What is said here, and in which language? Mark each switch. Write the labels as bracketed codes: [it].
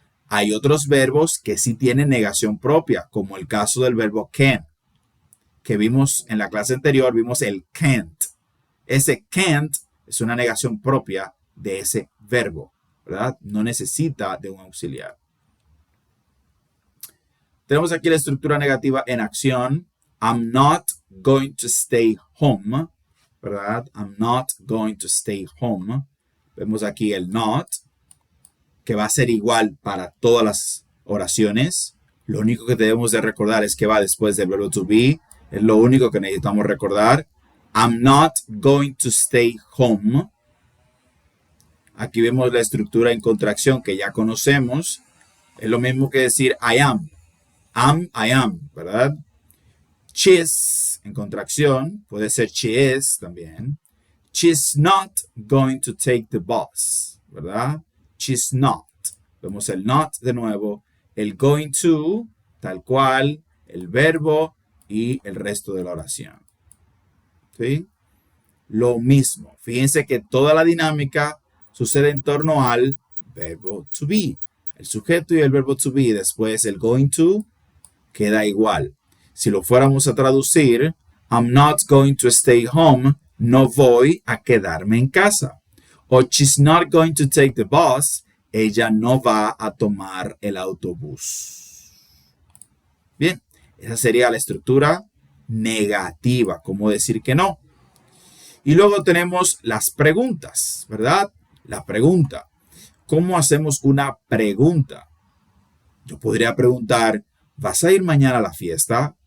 [es] Hay otros verbos que sí tienen negación propia, como el caso del verbo can, que vimos en la clase anterior, vimos el can't. Ese can't es una negación propia de ese verbo, ¿verdad? No necesita de un auxiliar. Tenemos aquí la estructura negativa en acción. [en] I'm not going to stay home, [es] ¿verdad? [en] I'm not going to stay home. [es] Vemos aquí el not, que va a ser igual para todas las oraciones. Lo único que debemos de recordar es que va después del verbo to be. Es lo único que necesitamos recordar. [en] I'm not going to stay home. [es] Aquí vemos la estructura en contracción que ya conocemos. Es lo mismo que decir [en] I am. I am, [es] ¿verdad? She's, en contracción, puede ser she is también. She's not going to take the bus, ¿verdad? She's not. Vemos el not de nuevo. El going to, tal cual, el verbo y el resto de la oración. ¿Sí? Lo mismo. Fíjense que toda la dinámica sucede en torno al verbo to be. El sujeto y el verbo to be. Después el going to queda igual. Si lo fuéramos a traducir, [en] I'm not going to stay home. [es] No voy a quedarme en casa. [en] O she's not going to take the bus. [es] Ella no va a tomar el autobús. Bien, esa sería la estructura negativa, como decir que no. Y luego tenemos las preguntas, ¿verdad? La pregunta. ¿Cómo hacemos una pregunta? Yo podría preguntar, ¿vas a ir mañana a la fiesta?